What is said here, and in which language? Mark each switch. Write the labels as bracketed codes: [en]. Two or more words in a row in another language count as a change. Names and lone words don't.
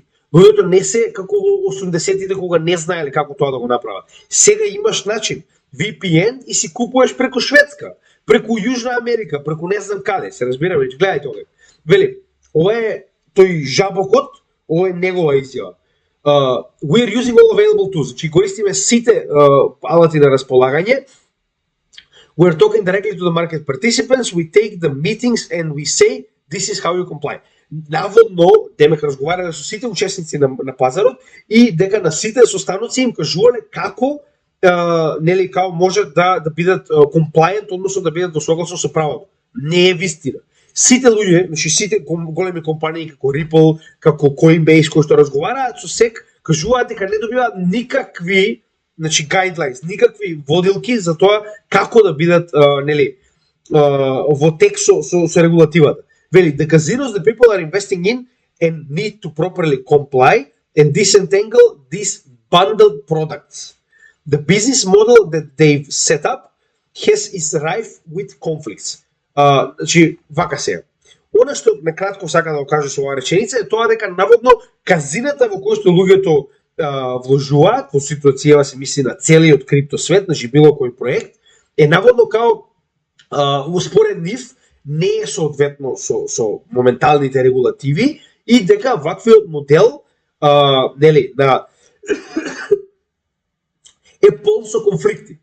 [mk] Луѓето не се како во 80-тите кога не знаеле како тоа да го направат. Сега имаш начин, VPN и си купуваш преку Шведска, преку Јужна Америка, преку не знам каде, се разбираме, гледајте овде. Вели, ова е тој жабокот, ова е негова изјава. [en] We are using all available tools, [mk] значи користиме сите алати на располагање. [en] We are talking directly to the market participants, we take the meetings and we say this is how you comply. [mk] Наводно, демек разговарале со сите учесници на пазарот и дека на сите состаноци им кажувале како нели као може да бидат compliant, односно да бидат согласно со правото. Не е вистина. Сите луѓе, значи сите големи компании како Ripple, како Coinbase кои што разговараат со SEC, кажуваат дека не добиваат никакви, значи guidelines, никакви водилки за тоа како да бидат нели во тек со регулативата. Вели, [en] the casinos the people are investing in and need to properly comply and disentangle these bundled products. The business model that they've set up is rife with conflicts. [mk] Значи, вака сега. Она што накратко сака да го кажа со оваа реченица е тоа дека наводно казината во кој што луѓето вложуваат, во ситуацијава се мисли на целиот крипто свет, значи било кој проект, е наводно као според нив не е соодветно со моменталните регулативи и дека ваквиот модел нели на е полн со конфликти.